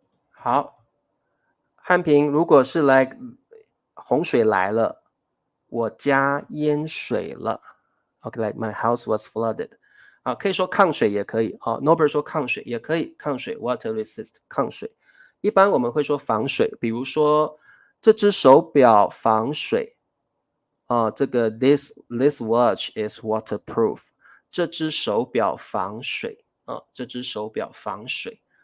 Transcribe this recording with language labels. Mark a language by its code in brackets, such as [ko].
[zh] 好，汉平如果是来洪水来了，我家淹水了。 [en] OK, like my house was flooded. [zh] 可以说抗水也可以Norbert 说抗水也可以，抗水 [en] water resist [zh] 抗水。一般我们会说防水，比如说这只手表防水这个 [en] this watch is waterproof， [zh] 这只手表防水这只手表防水。